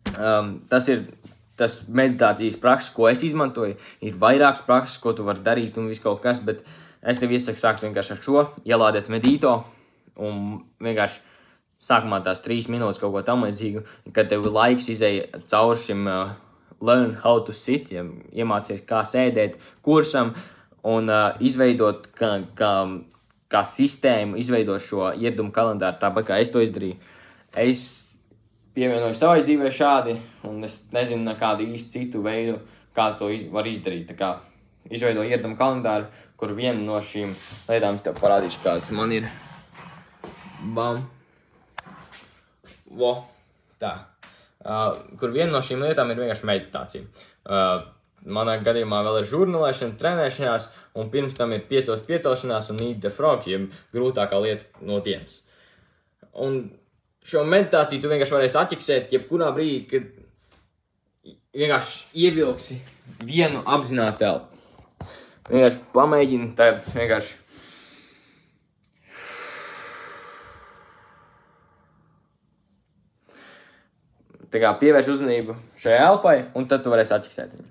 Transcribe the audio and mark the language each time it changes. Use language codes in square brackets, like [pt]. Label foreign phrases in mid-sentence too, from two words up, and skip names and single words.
[lv] Tas ir tas meditācijas prakses, ko es izmantoju. Ir vairākas prakses, ko tu vari darīt un viss kaut kas, bet es tev iesaku sākt vienkārši ar šo, ielādēt Medito un vienkārši sākumā tās 3 minūtes kaut ko tam līdzīgu, kad tev laiks izēja caur šim [en] learn how to sit, [lv] ja iemācies kā sēdēt kursam un izveidot kā sistēmu, izveidot šo ieraduma kalendāru, tāpat kā es to izdarīju. Es pievienoju savai dzīvē šādi, un es nezinu nekādu īsti citu veidu, kā to var izdarīt. Tā kā izveidoju ieraduma kalendāru, kur viena no šīm lietām es tev parādīšu, kādas man ir. Bam. Vo. Tā. Kur viena no šīm lietām ir vienkārši meditācija. Manā gadījumā vēl ir žurnālēšana, trenēšanās, un pirms tam ir 5 piecelšanās un [en] eat the frog, [lv] jeb grūtākā lieta no dienas. Un šo meditāciju tu vienkārši varēsi atķiksēt jebkurā brīdī, kad vienkārši ievilksi vienu apzinātu elpu. Vienkārši pamēģini tādas vienkārši. Tā kā pievērš uzmanību šai elpai, un tad tu varēsi atķiksēt viņu.